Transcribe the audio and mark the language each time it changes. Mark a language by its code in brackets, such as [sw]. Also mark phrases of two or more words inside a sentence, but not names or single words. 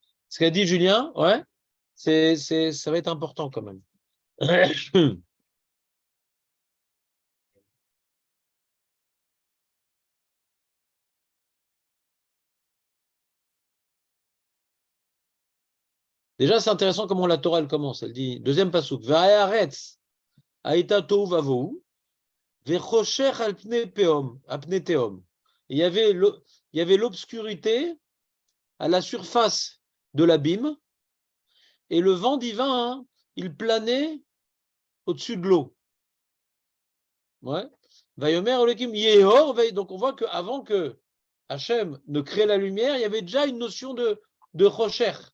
[fr] Ce qu'a dit Julien, ouais, ça va être important quand même. Déjà, c'est intéressant comment la Torah elle commence. Elle dit, deuxième passouk, [he] והארץ היתה תהו ובהו, וחשך על פני תהום. [fr] Il y avait l'obscurité à la surface de l'abîme, et le vent divin, il planait au-dessus de l'eau. Ouais. [he] ויאמר אלהים יהי אור, [fr] donc on voit qu'avant que Hachem ne crée la lumière, il y avait déjà une notion de rocher.